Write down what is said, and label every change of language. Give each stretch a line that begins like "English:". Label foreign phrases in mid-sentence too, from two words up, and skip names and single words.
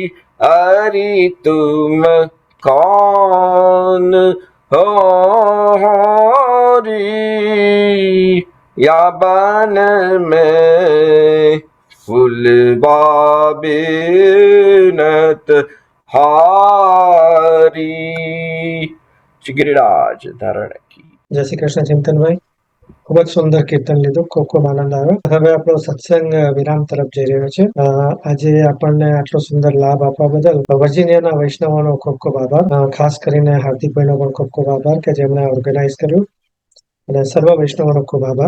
Hindi: अरे तुम कौन हो री, या बन में फूलवा बेनत हारी। श्री गिरिराज धारण की
Gujarati: જય શ્રી કૃષ્ણ ચિંતનભાઈ, ખૂબ જ સુંદર કીર્તન લીધું, ખૂબ ખૂબ આનંદ આવ્યો. હવે આપણો સત્સંગ વિરામ તરફ જઈ રહ્યો છે. આજે આપણને આટલો સુંદર લાભ આપવા બદલ વર્જિનિયાના વૈષ્ણવોનો ખૂબ ખૂબ આભાર. ખાસ કરીને હાર્દિકભાઈનો પણ ખૂબ ખૂબ આભાર કે જેમણે ઓર્ગેનાઇઝ કર્યું, અને સર્વ વૈષ્ણવોનો ખૂબ આભાર.